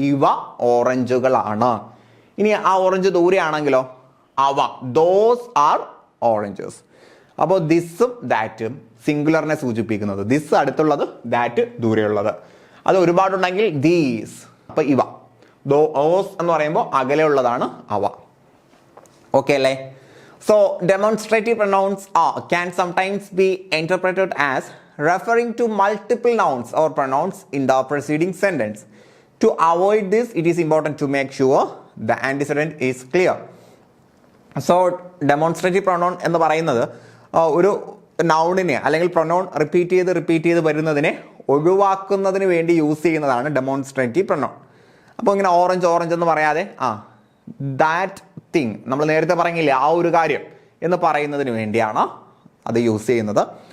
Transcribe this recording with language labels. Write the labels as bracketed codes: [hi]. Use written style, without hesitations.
[ml] ഇവ ഓറഞ്ചുകളാണ്. ഇനി ആ ഓറഞ്ച് ദൂരെയാണെങ്കിലോ അവ, [en] Those are oranges. [ml] അപ്പോൾ ദിസും ദാറ്റും സിംഗുലറിനെ സൂചിപ്പിക്കുന്നത്. ദിസ് അടുത്തുള്ളത്, ദാറ്റ് ദൂരെയുള്ളത്. അത് ഒരുപാടുണ്ടെങ്കിൽ ദീസ്. അപ്പൊ ഇവ. ദോസ് എന്ന് പറയുമ്പോൾ അകലെയുള്ളതാണ് അവ. ഓക്കെ അല്ലേ? [en] So demonstrative pronouns can sometimes be interpreted as referring to multiple nouns or pronouns in the preceding sentence. To avoid this, it is important to make sure the antecedent is clear. [ml] So demonstrative pronoun എന്ന് പറയുന്നത് ഒരു നൗണിനെ അല്ലെങ്കിൽ pronoun repeat ചെയ്ത് വരുന്നതിനെ ഒഴിവാക്കുന്നതിന് വേണ്ടി use ചെയ്യുന്നതാണ് demonstrative pronoun. അപ്പോൾ ഇങ്ങനെ ഓറഞ്ച് എന്ന് പറയാതെ ദാറ്റ് തിങ്, നമ്മൾ നേരത്തെ പറഞ്ഞില്ലേ ആ ഒരു കാര്യം എന്ന് പറയുന്നതിന് വേണ്ടിയാണ് അത് യൂസ് ചെയ്യുന്നത്.